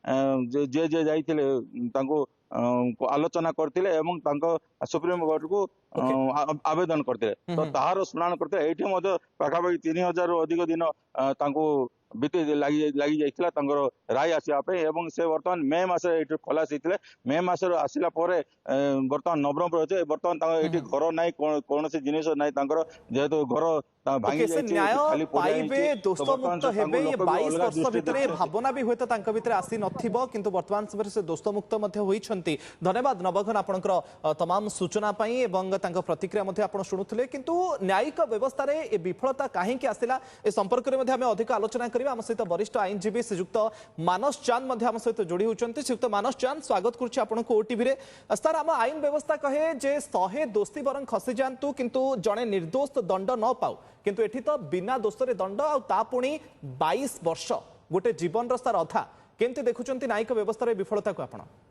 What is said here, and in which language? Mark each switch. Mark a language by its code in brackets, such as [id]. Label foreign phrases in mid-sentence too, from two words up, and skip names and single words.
[or] ଯିଏ ଯାଇଥିଲେ ତାଙ୍କୁ ଆଲୋଚନା କରିଥିଲେ ଏବଂ ତାଙ୍କ ସୁପ୍ରିମକୋର୍ଟକୁ ଆବେଦନ କରିଥିଲେ ତ ତାହାର ଶୁଣାଣି କରିଥିଲେ ଏଇଠି ମଧ୍ୟ ପାଖାପାଖି 3000ରୁ ଅଧିକ ଦିନ ତାଙ୍କୁ ଲାଗି ଯାଇଥିଲା ତାଙ୍କର ରାୟ ଆସିବା ପାଇଁ ଏବଂ ସେ ବର୍ତ୍ତମାନ ମେ ମାସରେ ଏଇଠି ଖଲାସ ହେଇଥିଲେ ମେ ମାସରୁ ଆସିଲା ପରେ ବର୍ତ୍ତମାନ ନବରଙ୍ଗପୁର ଅଛି ବର୍ତ୍ତମାନ ତାଙ୍କ ଏଇଠି ଘର ନାହିଁ କୌଣସି ଜିନିଷ ନାହିଁ ତାଙ୍କର ଯେହେତୁ ଘର ଭାଙ୍ଗି ଯାଇଛି ଖାଲି ପାଇବେ ଦୋଷମୁକ୍ତ ହେବେ 22 ବର୍ଷ ଭିତରେ ଭାବନା ବି ହୁଏତ ତାଙ୍କ ଭିତରେ ଆସି ନଥିବ କିନ୍ତୁ ବର୍ତ୍ତମାନ ସମୟରେ ସେ ଦୋଷମୁକ୍ତ ମଧ୍ୟ ହୋଇଛନ୍ତି। ଧନ୍ୟବାଦ ନବଘନ ଆପଣଙ୍କର ତମାମ ସୂଚନା ପାଇ ଏବଂ ତାଙ୍କ ପ୍ରତିକ୍ରିୟା ମଧ୍ୟ ଆପଣ ଶୁଣୁଥିଲେ କିନ୍ତୁ ନ୍ୟାୟିକ ବ୍ୟବସ୍ଥା ରେ ଏ ବିଫଳତା କାହିଁକି ଆସିଲା ଏ ସମ୍ପର୍କ ରେ ମଧ୍ୟ ଆମେ ଅଧିକ ଆଲୋଚନା କରିବା ଆମ ସହିତ ବରିଷ୍ଠ ଆଇନଜୀବୀ ଶ୍ରୀଯୁକ୍ତ ମାନସ ଚାନ୍ଦ ମଧ୍ୟ ଆମ ସହିତ ଯୋଡ଼ି ହୋଇଛନ୍ତି। ଶ୍ରୀଯୁକ୍ତ ମାନସ ଚାନ୍ଦ ସ୍ୱାଗତ କରୁଛି ଆପଣ କୁ ଓଟିଭି ରେ। ସର ଆମ ଆଇନ ବ୍ୟବସ୍ଥା କହେ ଯେ 100 ଦୋଷୀ ବରଂ ଖସି ଯାଆନ୍ତୁ କିନ୍ତୁ ଜଣେ ନିର୍ଦ୍ଦୋଷ ଦଣ୍ଡ ନ ପାଉ କିନ୍ତୁ ଏଠି ତ ବିନା ଦୋଷ ରେ ଦଣ୍ଡ ଆଉ ତା ପୁଣି 22 ବର୍ଷ ଗୋଟେ ଜୀବନ ର ସର ଅଧା କେମିତି ଦେଖୁଛନ୍ତି ନ୍ୟାୟିକ ବ୍ୟବସ୍ଥା ରେ ବିଫଳତା କୁ ଆପଣ?